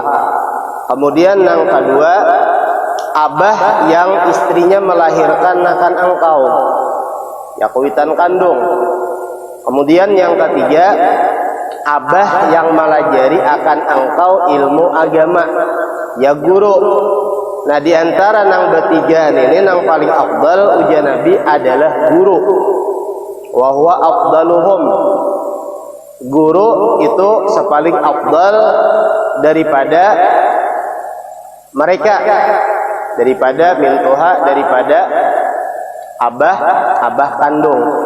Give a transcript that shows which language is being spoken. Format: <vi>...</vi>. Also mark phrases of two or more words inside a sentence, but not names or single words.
<bjn>Kemudian yang kedua, abah yang istrinya melahirkan akan engkau, ya kuitan kandung. Kemudian yang ketiga, abah yang melajari akan engkau ilmu agama, ya guru. Nah di antara nang bertiga ini nang paling afdal ujar Nabi adalah guru.</bjn> <ar>Wa huwa afdaluhum.</ar> <bjn>Guru itu sepaling afdal daripada mereka, daripada mintuha, daripada abah kandung.</bjn>